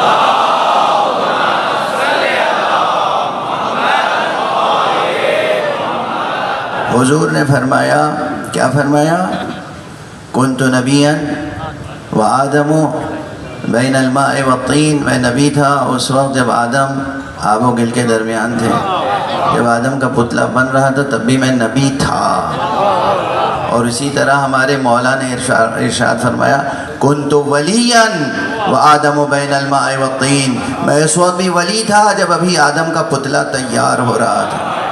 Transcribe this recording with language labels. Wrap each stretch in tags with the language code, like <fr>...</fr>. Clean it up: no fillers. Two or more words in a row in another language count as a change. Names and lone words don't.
<ur>حضور نے فرمایا، کیا فرمایا؟</ur> <ar>کنت نبیا وآدم بین الماء والطین،</ar> <ur>میں نبی تھا اس وقت جب آدم آب و گل کے درمیان تھے، جب آدم کا پتلا بن رہا تھا تب بھی میں نبی تھا۔ اور اسی طرح ہمارے مولا نے ارشاد فرمایا،</ur> <ar>کنت ولیا وآدم بین الماء والطین،</ar> <ur>میں اس وقت بھی ولی تھا جب ابھی آدم کا پتلا تیار ہو رہا تھا۔</ur>